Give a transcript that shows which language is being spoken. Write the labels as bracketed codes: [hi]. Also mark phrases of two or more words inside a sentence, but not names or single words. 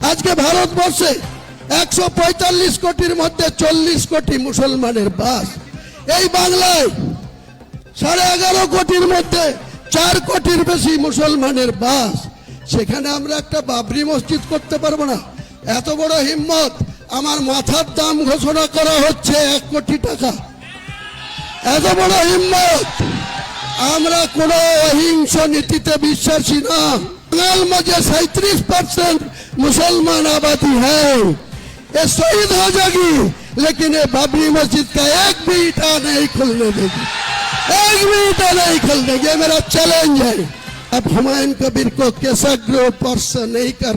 [bn] আজ কে ভারতবর্ষে 145 কোটির মধ্য 40 কোটি মুসলমানের বাস এই বাংলায় 11.5 কোটির মধ্যে 4 কোটির বেশি মুসলমানের বাস সেখানে আমরা একটা বাবরি মসজিদ করতে পারবো না এত বড় হিম্মত আমার মাথার দাম ঘোষণা করা হচ্ছে 1 কোটি টাকা এত বড় হিম্মত আমরা কোনো অহিংস নীতিতে বিশ্বাসী না [hi] बंगाल में 37% मुसलमान आबादी है ये शहीद हो जाएगी लेकिन ये बाबरी मस्जिद का एक भी ईंटा नहीं खुलने देगी एक भी ईंटा नहीं खुलने देगी ये मेरा चैलेंज है अब हुमायूं कबीर को केसग्र स्पर्श नहीं कर